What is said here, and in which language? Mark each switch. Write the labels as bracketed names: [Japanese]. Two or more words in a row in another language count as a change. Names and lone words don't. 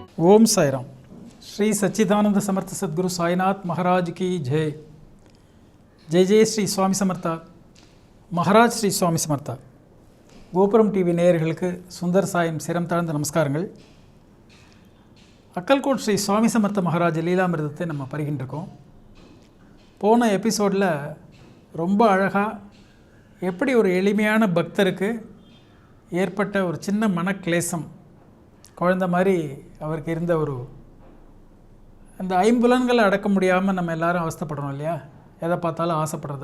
[Hindi] ओम साईराम। श्री सच्चिदानंद समर्थ सद्गुरु साईनाथ महाराज की जय। जय जय श्री स्वामी समर्थ महाराज श्री स्वामी समर्थ। [Tamil] கோபுரம் டிவி நேயர்களுக்கு சுந்தர் சாயின் சிரம் தாழ்ந்த நமஸ்காரங்கள். அக்கல்கோட் ஸ்ரீ சுவாமி சமர்த்த மகாராஜ் லீலாமிர்தத்தை நம்ம பருகின்றிருக்கோம். போன எபிசோடில் ரொம்ப அழகாக எப்படி ஒரு எளிமையான பக்தருக்கு ஏற்பட்ட ஒரு சின்ன மனக்லேசம், குழந்த மாதிரி அவருக்கு இருந்த ஒரு அந்த ஐம்புலன்களை அடக்க முடியாமல் நம்ம எல்லோரும் அவஸ்தைப்படுறோம் இல்லையா, எதை பார்த்தாலும் ஆசைப்படுறது.